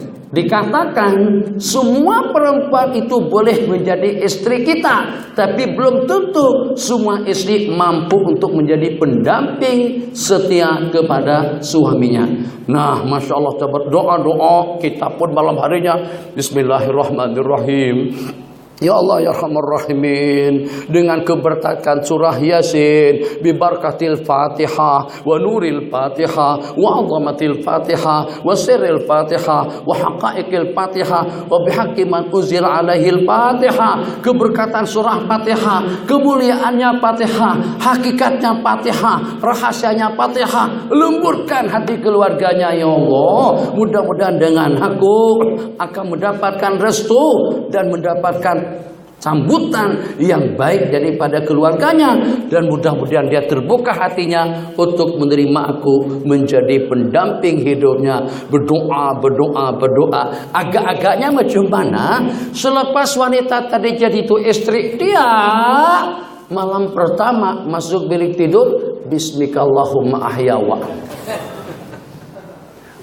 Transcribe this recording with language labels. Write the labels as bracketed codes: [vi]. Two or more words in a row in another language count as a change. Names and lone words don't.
[ms] Dikatakan semua perempuan itu boleh menjadi istri kita, tapi belum tentu semua istri mampu untuk menjadi pendamping setia kepada suaminya. Nah, [ar] ما شاء الله, [ms] doa-doa kita pun malam harinya Bismillahirrahmanirrahim. [ar] يا الله يا أرحم الراحمين, [ms] dengan keberkatan surah Yasin, [ar] ببركة الفاتحة ونور الفاتحة وعظمة الفاتحة وسر الفاتحة وحقائق الفاتحة وبحق من أنزلت عليه الفاتحة. [ms] Keberkatan surah Fatihah, kemuliaannya Fatihah, hakikatnya Fatihah, rahasianya Fatihah, lemburkan hati keluarganya ya Allah. Mudah-mudahan dengan aku akan mendapatkan restu dan mendapatkan sambutan yang baik daripada keluarganya, dan mudah-mudahan dia terbuka hatinya untuk menerima aku menjadi pendamping hidupnya. Berdoa. Agak-agaknya macam mana selepas wanita tadi jadi itu istri dia, malam pertama masuk bilik tidur, [ar] باسمك اللهم أحيا.